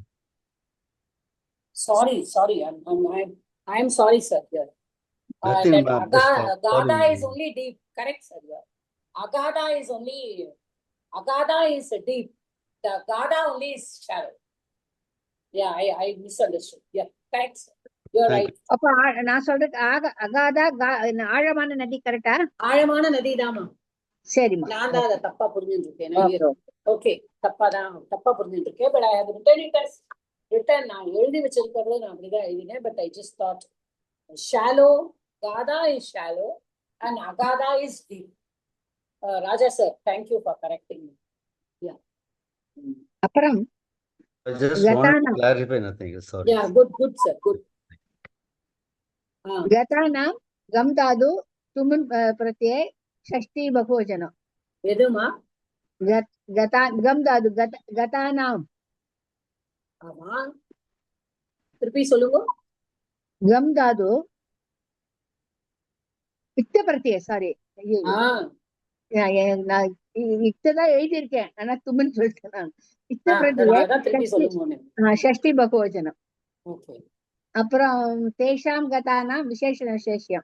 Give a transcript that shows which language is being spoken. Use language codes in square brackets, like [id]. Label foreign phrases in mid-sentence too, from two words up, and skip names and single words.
[en] Sorry. I'm sorry, sir. Here. Nothing, That ma'am. Just sorry, Agada ma'am. is only deep. Correct, sir. Agada is deep. The Gada only is shallow. Yeah, I misunderstood. Yeah, thanks. You're Thank right. [ta] அப்ப நான் சொல்றது அகாதா ஆழமான நதி கரெக்டா? ஆழமான நதிதாமா. சரிம்மா. நான் தான் அதை தப்பா புரிஞ்சுட்டு இருக்கேன். ஓகே, தப்பா புரிஞ்சுட்டு இருக்கேன். [en] But I have written [ta] நான் எழுதி வச்சிருக்கிறது நான் அப்படிதான் எழுதினேன். [en] But I just thought shallow, [ta] Gada is shallow and Agada is deep. [en] Raja sir, thank you for correcting me. Yeah. [ta] அப்புறம் [en] I just wanted to clarify nothing else. Sorry. Yeah, good sir, good. [sa] గతానాం గమ్ దాదు తుమున్ ప్రత్యయ షష్ఠీ బహువచనం. [ta] எதுமா? [sa] గమ్ దాదు గతానాం. [ta] ஆமா, திருப்பி சொல்லுங்க. [sa] గమ్ దాదు இத்த பிரத்யய, [ta] சாரி, நான் இத்ததான் எழுதியிருக்கேன், ஆனா தும்முன்னு சொல்லிட்டேன் நான். [sa] இத்த பிரத்யய ஷஷ்டி பகுவச்சனம். அப்புறம் தேஷாம் கதானாம் விசேஷண விசேஷம்.